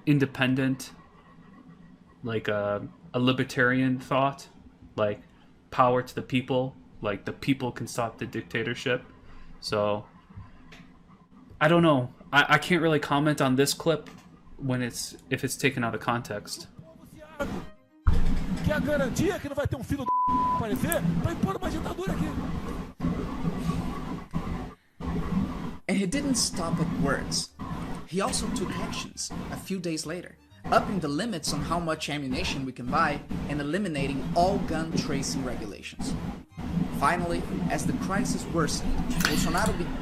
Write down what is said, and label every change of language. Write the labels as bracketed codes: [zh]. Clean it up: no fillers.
[en] Independent, like a libertarian thought, like power to the people, like the people can stop the dictatorship. So I don't know. I can't really comment on this clip when if it's taken out of context. [pt] Que a garantia que não vai ter filho aparecer para impor uma ditadura aqui. [en] And he didn't stop at words. He also took actions a few days later, upping the limits on how much ammunition we can buy and eliminating all gun tracing regulations. Finally, as the crisis worsened, Bolsonaro